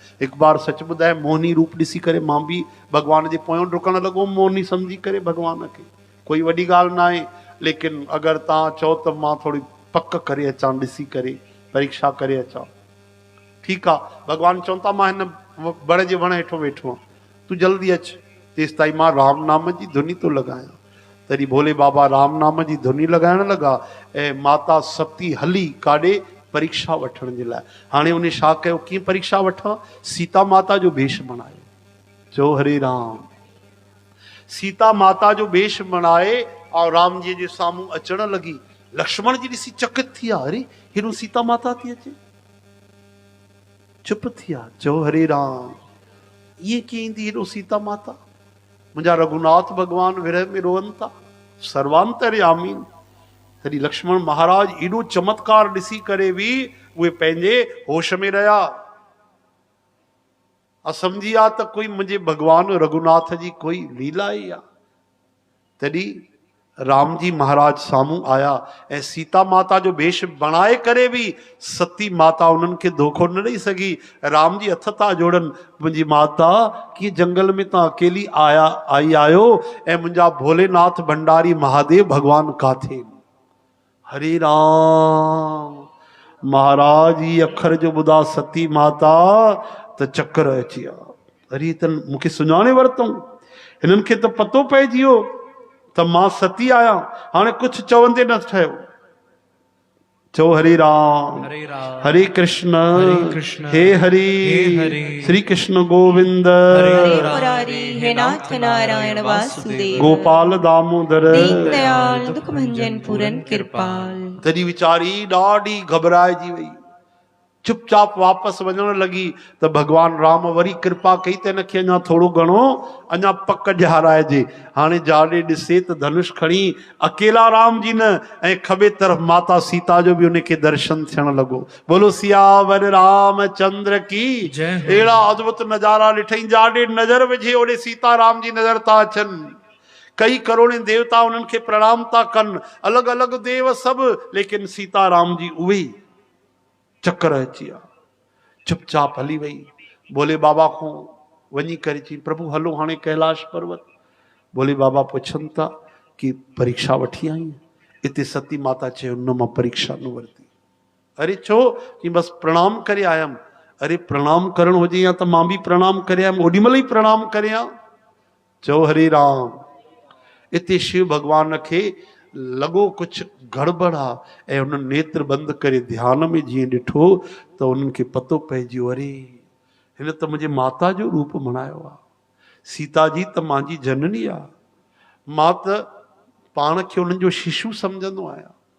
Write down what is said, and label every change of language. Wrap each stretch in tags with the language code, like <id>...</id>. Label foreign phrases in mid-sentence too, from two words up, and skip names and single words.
<sd>हिकु बार सच ॿुधाए मोहिनी रूप ॾिसी करे मां बि भॻवान जे पोयों डुकण लॻो मोहिनी सम्झी करे भॻवान खे। कोई वॾी ॻाल्हि न आहे, लेकिन अगरि तव्हां चओ त मां थोरी पक करे अचां, ॾिसी करे परीक्षा करे अचां, ठीकु आहे। भॻवानु चवनि था मां हिन वण जे वण हेठो वेठो आहियां, तूं जल्दी अचु, तेसि ताईं मां राम नाम जी धुनी थो लॻायां। तॾहिं भोले बाबा राम नाम जी धुनी लॻाइण लॻा ऐं माता सती हली काॾे? परीक्षा वठण जे लाइ। हाणे उन छा कयो? कीअं परीक्षा वठां? सीता माता जो वेश बणायो। चो हरे राम। सीता माता जो वेश बणाए ऐं राम जी जे साम्हूं अचण लॻी। लक्ष्मण जी ॾिसी चकित थी विया, अरे हेॾो सीता माता थी अचे, चुप थी विया। चो हरे राम। इहे कीअं ईंदी हेॾो सीता माता? मुंहिंजा रघुनाथ भगवान विरह में रोअनि था, सर्वांतरयामी। तॾहिं लक्ष्मण महाराज एॾो चमत्कार ॾिसी करे बि उहे पंहिंजे होश में रहिया। असमझी आ त कोई मुंहिंजे भगवान रघुनाथ जी कोई लीला ई आहे। तॾहिं राम जी महाराज साम्हूं आया ऐं सीता माता जो वेश बणाए करे बि सती माता उन्हनि खे धोखो न ॾेई सघी। राम जी हथ था जोड़नि, मुंहिंजी माता कीअं जंगल में तव्हां अकेली आई आहियो ऐं मुंहिंजा भोलेनाथ भंडारी महादेव भगवान काथे? हरे राम। महाराज ही अखर जो ॿुधा सती माता त चक्कर अची विया। अरे त मूंखे सुञाणे वरितऊं, हिननि खे त पतो पइजी वियो त मां सती आहियां। हाणे कुझु चवंदे न ठहियो। चो हरे राम। हरे राम। हरे कृष्ण कृष्ण हे हरि श्री कृष्ण गोविंद हरे मुरारी हे नाथ नारायण वासुदेव गोपाल दामोदर दीन दयाल दुख भंजन पूरन कृपाल। तॾहिं वीचारी ॾाढी घबराइजी वई, चुपचाप वापसि वञण लॻी त भॻवान राम वरी कृपा कई त हिनखे अञा थोरो घणो अञा पक ॾियाराइजे। हाणे जाॾे ॾिसे त धनुष खणी अकेला राम जी न ऐं खॿे तरफ़ माता सीता जो बि उनखे दर्शन थियण लॻो।</sd> <hi>बोलो सियावर रामचंद्र की जय।</hi> <sd>अहिड़ा अद्भुत नज़ारा ॾिठई, जाॾे नज़र विझे ओॾे सीता राम जी नज़र था अचनि। कई करोड़े देवता उन्हनि खे प्रणाम था कनि, अलॻि अलॻि देव सभु, लेकिन सीता राम जी उहे ई। चक्कर अची विया, चुपचाप हली वई। भोले बाबा खां वञी करे चई प्रभु हलो हाणे कैलाश पर्वत। भोले बाबा पुछनि था कि परीक्षा वठी आई? इते सती माता चयो न मां परीक्षा न वरिती। अरे छो? कि बसि प्रणाम करे आयमि। अरे प्रणाम करणु हुजे या त मां बि प्रणाम करे आयमि, ओॾीमहिल ई प्रणाम करे आ। चओ हरे राम। इते शिव भगवान खे लॻो कुझु गड़बड़ आहे ऐं हुननि नेत्र बंदि करे ध्यान में जीअं ॾिठो त उन्हनि खे पतो पइजी वियो, अरे हिन त मुंहिंजे माता जो रूप बणायो आहे। सीता जी त मुंहिंजी जननी आहे, मां त पाण खे उन्हनि जो शिशु सम्झंदो आहियां।</sd>